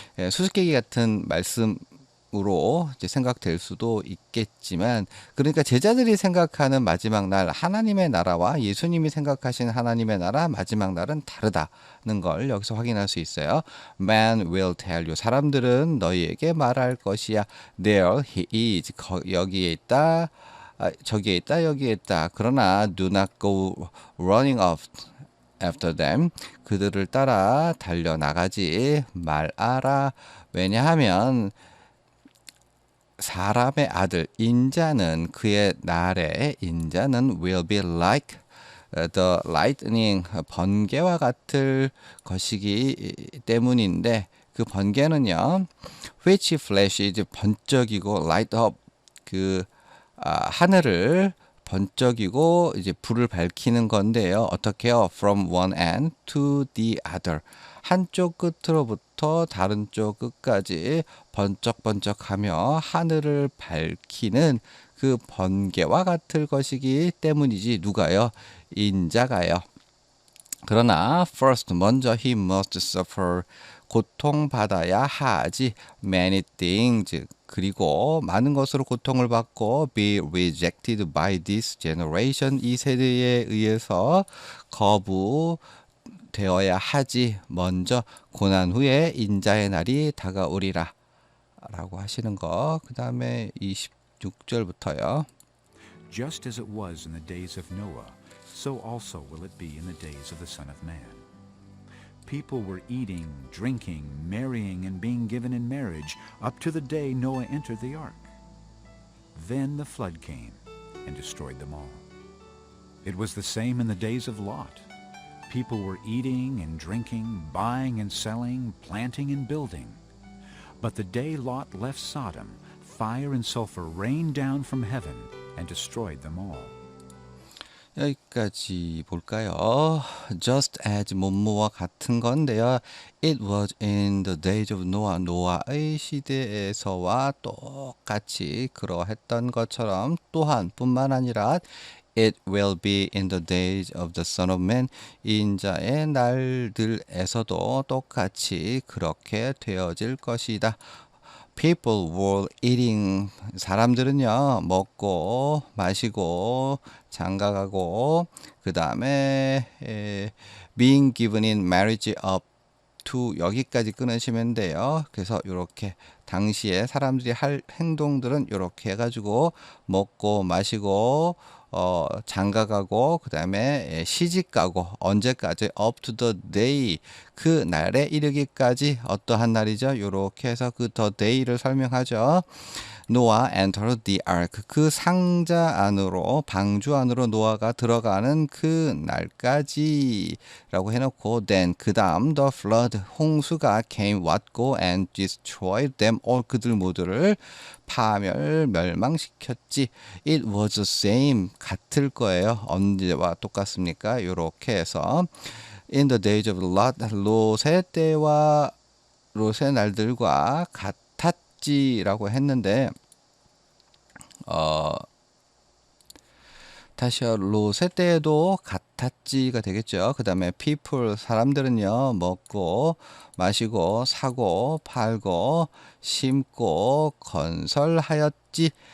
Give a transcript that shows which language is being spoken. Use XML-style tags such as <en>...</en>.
<ko>수수께끼 같은 말씀으로 이제 생각될 수도 있겠지만, 그러니까 제자들이 생각하는 마지막 날 하나님의 나라와 예수님이 생각하신 하나님의 나라 마지막 날은 다르다는 걸 여기서 확인할 수 있어요.</ko> <en>Man will tell you,</en> <ko>사람들은 너희에게 말할 것이야.</ko> <en>There he is,</en> <ko>여기에 있다, 저기에 있다, 여기에 있다. 그러나</ko> <en>do not go running off after them,</en> <ko>그들을 따라 달려나가지 말아라. 왜냐하면 사람의 아들 인자는 그의 날에 인자는</ko> <en>will be like the lightning,</en> <ko>번개와 같을 것이기 때문인데 그 번개는요</ko> <en>which flashes,</en> <ko>번쩍이고</ko> <en>light up,</en> <ko>하늘을 번쩍이고 이제 불을 밝히는 건데요. 어떻게요?</ko> <en>From one end to the other.</en> <ko>한쪽 끝으로부터 다른 쪽 끝까지 번쩍번쩍하며 하늘을 밝히는 그 번개와 같을 것이기 때문이지. 누가요? 인자가요. 그러나 first, 먼저</ko> <en>he must suffer,</en> <ko>고통받아야 하지.</ko> <en>many things,</en> <ko>그리고 많은 것으로 고통을 받고</ko> <en>be rejected by this generation,</en> <ko>이 세대에 의해서 거부되어야 하지. 먼저 고난 후에 인자의 날이 다가오리라 라고 하시는 거. 그 다음에 26절부터요.</ko> <en>Just as it was in the days of Noah, so also will it be in the days of the Son of Man. People were eating, drinking, marrying, and being given in marriage up to the day Noah entered the ark. Then the flood came and destroyed them all. It was the same in the days of Lot. People were eating and drinking, buying and selling, planting and building. But the day Lot left Sodom, fire and sulfur rained down from heaven and destroyed them all.</en> <ko>여기까지 볼까요?</ko> <en>Just as</en> <ko>뭐뭐와 같은 건데요.</ko> <en>It was in the days of Noah.</en> <ko>노아의 시대에서와 똑같이 그러했던 것처럼 또한 뿐만 아니라</ko> <en>It will be in the days of the Son of Man.</en> <ko>인자의 날들에서도 똑같이 그렇게 되어질 것이다.</ko> <en>People were eating,</en> <ko>사람들은요 먹고 마시고 장가가고 그 다음에</ko> <en>being given in marriage up to,</en> <ko>여기까지 끊으시면 돼요. 그래서 이렇게 당시에 사람들이 할 행동들은 이렇게 해가지고 먹고 마시고 장가가고 그 다음에 시집가고, 언제까지?</ko> <en>up to the day,</en> <ko>그 날에 이르기까지. 어떠한 날이죠? 이렇게 해서 그 the day를 설명하죠. 노아</ko> <en>entered the ark,</en> <ko>그 상자 안으로, 방주 안으로 노아가 들어가는 그 날까지 라고 해놓고 then, 그 다음 the flood, 홍수가 came, 왔고</ko> <en>and destroyed them all,</en> <ko>그들 모두를 멸망시켰지.</ko> <en>It was the same,</en> <ko>같을 거예요. 언제와 똑같습니까? 이렇게 해서</ko> <en>in the days of Lot,</en> <ko>롯의 때와 롯의 날들과 같았지라고 했는데 다시요. 롯의 때에도 같았지가 되겠죠. 그 다음에 people, 사람들은요 먹고 마시고 사고 팔고 심고 건설하였지.</ko>